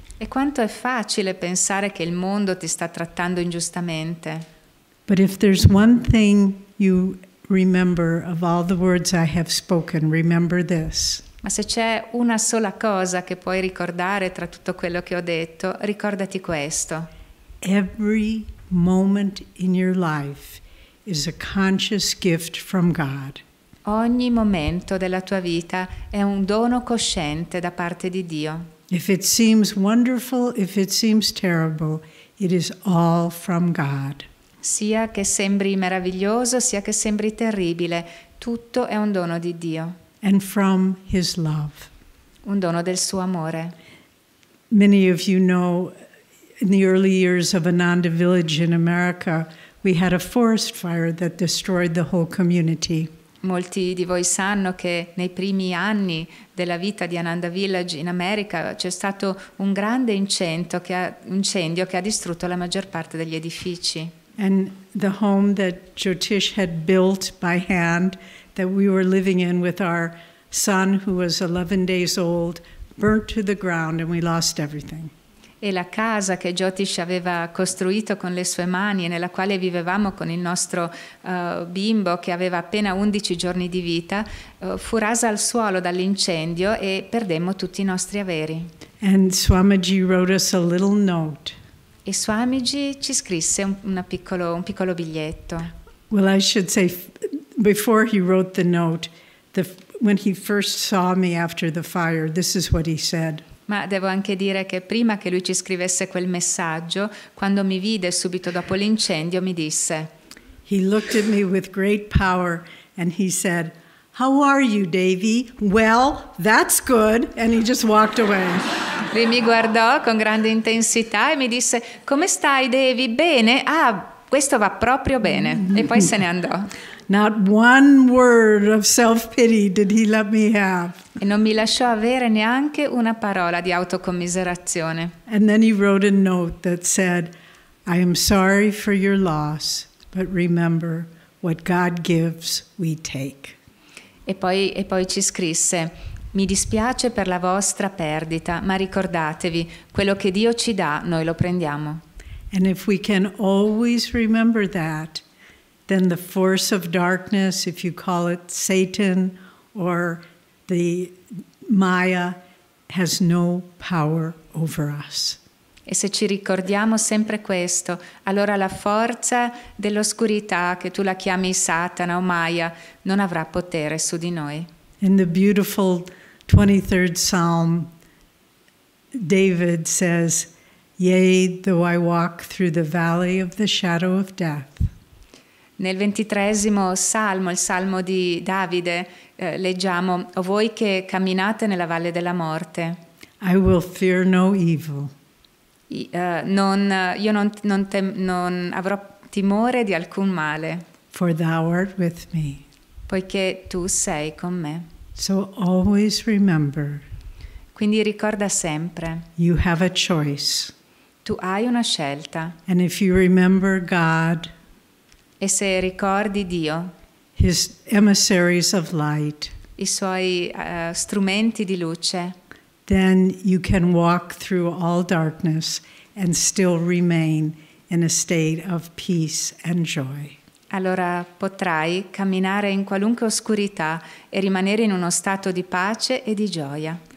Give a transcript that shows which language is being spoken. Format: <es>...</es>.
<it>E quanto è facile pensare che il mondo ti sta trattando ingiustamente.</it> <en>But if there's one thing you remember of all the words I have spoken, remember this.</en> <it>Ma se c'è una sola cosa che puoi ricordare tra tutto quello che ho detto, ricordati questo.</it> <en>Every moment in your life is a conscious gift from God.</en> <it>Ogni momento della tua vita è un dono cosciente da parte di Dio.</it> <en>If it seems wonderful, if it seems terrible, it is all from God.</en> <it>Sia che sembri meraviglioso, sia che sembri terribile, tutto è un dono di Dio,</it> <en>And from His love.</en> <it>un dono del suo amore.</it> <en>Many of you know, in the early years of Ananda Village in America, we had a forest fire that destroyed the whole community.</en> <it>Molti di voi sanno che nei primi anni della vita di Ananda Village in America c'è stato un grande incendio che ha distrutto la maggior parte degli edifici.</it> <en>And the home that Jyotish had built by hand, that we were living in with our son who was 11 days old, burnt to the ground and we lost everything.</en> <it>E la casa che Jyotish aveva costruito con le sue mani e nella quale vivevamo con il nostro bimbo che aveva appena 11 giorni di vita, fu rasa al suolo dall'incendio e perdemmo tutti i nostri averi.</it> <en>And Swamiji wrote us a little note.</en> <it>E Swamiji ci scrisse un piccolo biglietto.</it> <en>Well, I should say, before he wrote the note, when he first saw me after the fire, this is what he said.</en> <it>Ma devo anche dire che prima che lui ci scrivesse quel messaggio, quando mi vide subito dopo l'incendio, mi disse:</it> <en>He looked at me with great power and he said, "How are you, Devi? Well, that's good." And he just walked away.</en> <it>Lui mi guardò con grande intensità e mi disse: come stai, Devi? Bene? Ah, questo va proprio bene. E poi se ne andò.</it> <en>Not one word of self-pity did he let me have.</en> <it>E non mi lasciò avere neanche una parola di autocommiserazione.</it> <en>And then he wrote a note that said, I am sorry for your loss, but remember, what God gives, we take.</en> <it>E poi ci scrisse: mi dispiace per la vostra perdita, ma ricordatevi, quello che Dio ci dà, noi lo prendiamo.</it> <en>And if we can always remember that, then the force of darkness, if you call it Satan or the Maya, has no power over us.</en> <it>E se ci ricordiamo sempre questo, allora la forza dell'oscurità, che tu la chiami Satana o Maya, non avrà potere su di noi.</it> <en>In the beautiful 23rd Psalm, David says, Yea, though I walk through the valley of the shadow of death.</en> <it>Nel 23esimo salmo, il salmo di Davide, leggiamo: o voi che camminate nella valle della morte,</it> <en>I will fear no evil.</en> <it>io non avrò timore di alcun male,</it> <en>for thou art with me.</en> <it>poiché tu sei con me.</it> <en>So always remember,</en> <it>Quindi ricorda sempre,</it> <en>you have a choice.</en> <it>tu hai una scelta</it> <en>And if you remember God,</en> <it>e se ricordi Dio,</it> <en>his emissaries of light,</en> <it>i suoi strumenti di luce,</it> <en>then you can walk through all darkness and still remain in a state of peace and joy.</en> <it>allora potrai camminare in qualunque oscurità e rimanere in uno stato di pace e di gioia.</it>